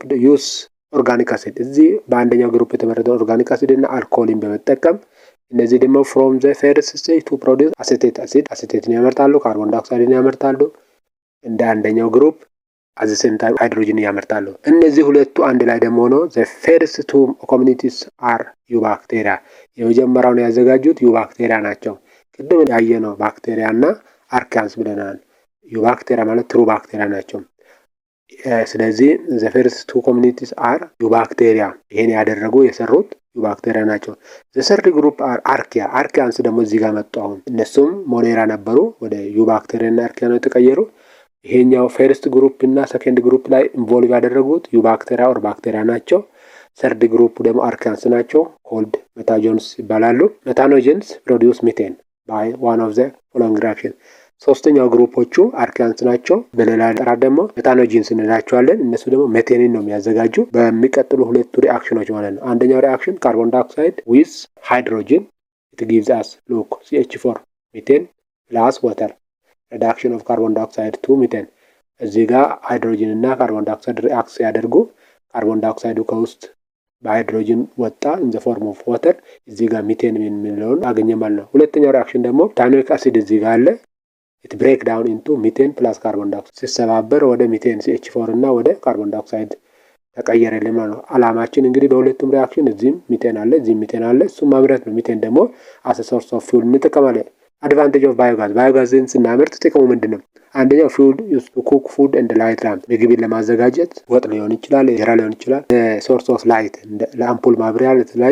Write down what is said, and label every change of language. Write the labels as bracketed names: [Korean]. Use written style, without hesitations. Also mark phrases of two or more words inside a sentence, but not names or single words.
[English] use organic acid [Amharic] እዚህ በአንደኛው ግሩፕ የተመረጠው [English] organic acid [Amharic] እና አልኮልን በመጠቀም እነዚህ ደግሞ [English] from the first stage to produce acetate acid acetate [Amharic] ያመርታሉ [English] carbon dioxide [Amharic] ያመርታሉ እንደ አንደኛው ግሩፕ [English] at the same time hydrogen [Amharic] ያመርታሉ እነዚህ ሁለቱ አንድ ላይ ደግሞ ነው [English] the first two communities are eubacteria [Amharic] የመጀመሪያውን ያዘጋጁት eubacteria ናቸው ቅድም ያየነው ባክቴሪያ እና አርኪያንስ ብለናል eubacteria ማለት [English] true bacteria [Amharic] ናቸው ስለዚህ [English] the first two communities are eubacteria [Amharic] ይሄን ያደረጉ የሰሩት eubacteria ናቸው [English] the third group are archaeans [Amharic] ደግሞ እዚህ ጋር መጡ አሁን እነሱም ሞኔራ ነበሩ ወደ eubacteria እና archaea ነው ተቀየሩ ይሄኛው [English] first group [Amharic] እና [English] second group [Amharic] ላይ ኢንቮልቭ ያደረጉት [English] eubacteria or bacteria [Amharic] ናቸው [English] third group [Amharic] ደግሞ አርኪያንስ ናቸው [English] called methanogens [Amharic] ይባላሉ [English] methanogens produce methane by one of the following reaction [Amharic] ሶስተኛው ግሩፖቹ አርኪያንስ ናቸው በሌላ አጠራር ደግሞ ሜታኖጀንስ እንላቸዋለን እነሱ ደግሞ ሜቴንን ነው የሚያዘጋጁ በሚቀጥሉ ሁለቱ ሪአክሽኖች ማለት ነው አንደኛው ሪአክሽን [English] carbon dioxide with hydrogen it gives us look CH4 methane plus water reduction of carbon dioxide to methane [Amharic] እዚህ ጋር ሃይድሮጅን እና [English] carbon dioxide [Amharic] ሪአክት ያደርጉ ካርቦን ዳይኦክሳይዱ ከውስጥ በሃይድሮጅን ወጣ [English] in the form of water [Amharic] እዚህ ጋር ሚቴን የምንለውን አገኘ ማለት ነው ሁለተኛው ሪአክሽን ደግሞ [English] ethanoic acid [Amharic] እዚህ ጋር አለ [English] it break down into methane plus carbon dioxide [Amharic] ሲሰባበር ወደ ሚቴን CH4 እና ወደ [English] carbon dioxide [Amharic] ተቀየረልን ማለት ነው። አላማችን እንግዲህ በሁለቱም ሪአክሽን እዚህም ሚቴን አለ እዚህም ሚቴን አለ፣ እሱም ማምረት ነው። ሚቴን ደግሞ [English] as source of fuel [Amharic] እንጠቀማለን። [English] advantage of biogas፣ [Amharic] ባዮጋዝን ስናመርት ጥቅሙ ምንድነው? አንደኛው [English] fuel use to cook food and light lamp፣ [Amharic] ምግብን ለማዘጋጀት ወጥ ሊሆን ይችላል፣ እንጀራ ሊሆን ይችላል። [English] source of light [Amharic] ለአምፖል ማብሪያ ለተለያየ